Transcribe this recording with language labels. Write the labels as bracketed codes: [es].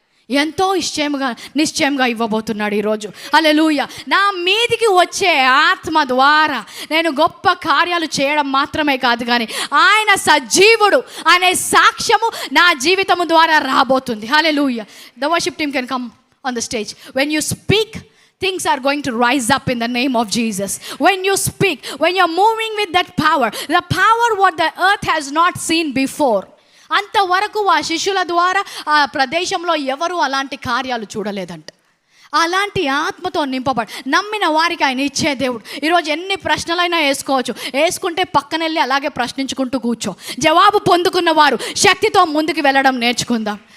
[te] ఎంతో నిశ్చయంగా ఇవ్వబోతున్నాడు ఈరోజు. హల్లెలూయా. నా మీదికి వచ్చే ఆత్మ ద్వారా నేను గొప్ప కార్యాలు చేయడం మాత్రమే కాదు, కానీ ఆయన సజీవుడు అనే సాక్ష్యము నా జీవితము ద్వారా రాబోతుంది. [en] Hallelujah. The worship team can come on the stage. When you speak, things are going to rise up in the name of Jesus. When you speak, when you're moving with that power, the power what the earth has not seen before. [te] అంతవరకు ఆ శిష్యుల ద్వారా ఆ ప్రదేశంలో ఎవరు అలాంటి కార్యాలు చూడలేదంట. అలాంటి ఆత్మతో నింపబడి నమ్మిన వారికి ఆయన ఇచ్చే దేవుడు. ఈరోజు ఎన్ని ప్రశ్నలైనా వేసుకోవచ్చు, వేసుకుంటే పక్కన వెళ్ళి అలాగే ప్రశ్నించుకుంటూ కూర్చో. జవాబు పొందుకున్న వారు శక్తితో ముందుకు వెళ్ళడం నేర్చుకుందాం.